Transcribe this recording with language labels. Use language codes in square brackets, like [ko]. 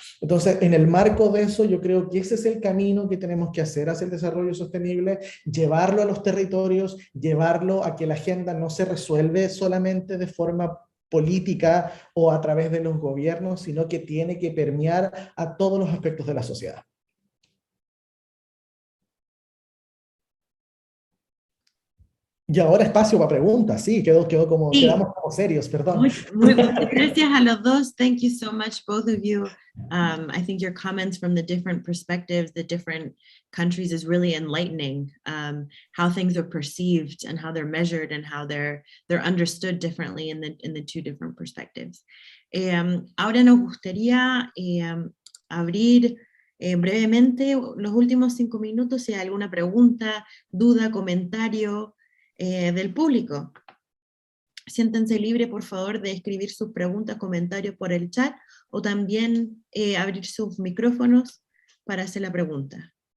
[es] Entonces, en el marco de eso, yo creo que ese es el camino que tenemos que hacer hacia el desarrollo sostenible, llevarlo a los territorios, llevarlo a que la agenda no se resuelve solamente de forma política o a través de los gobiernos, sino que tiene que permear a todos los aspectos de la sociedad. Y ahora espacio para preguntas, sí, quedamos como serios, perdón. Muchas gracias a los dos. [en] Thank you so much, both of you. I think your comments from the different perspectives, the different countries is really enlightening, how things are perceived and how they're measured and how they're understood differently in the two different perspectives. [es] Ahora nos gustaría abrir brevemente los últimos 5 minutos si hay alguna pregunta, duda, comentario del público. Siéntense libres, por favor, de escribir sus preguntas, comentarios por el chat o también abrir sus micrófonos para hacer la pregunta.